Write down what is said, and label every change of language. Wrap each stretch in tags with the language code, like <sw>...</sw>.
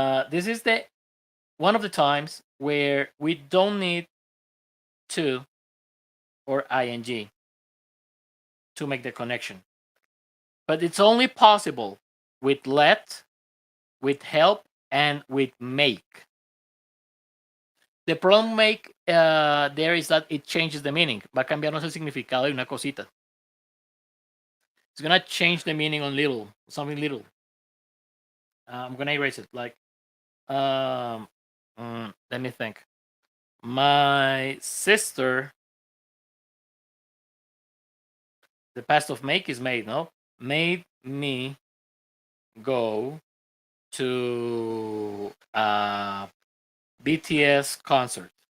<en>This is the one of the times where we don't need to or ing to make the connection. But it's only possible with let, with help, and with make. The problem make there is that it changes the meaning.</en> <es>Va a cambiarnos el significado de una cosita.</es> <en>It's gonna change the meaning on little, something little. I'm gonna erase it. Like, let me think. My sister. The past of make is made, no? Made me go to a BTS concert.</en>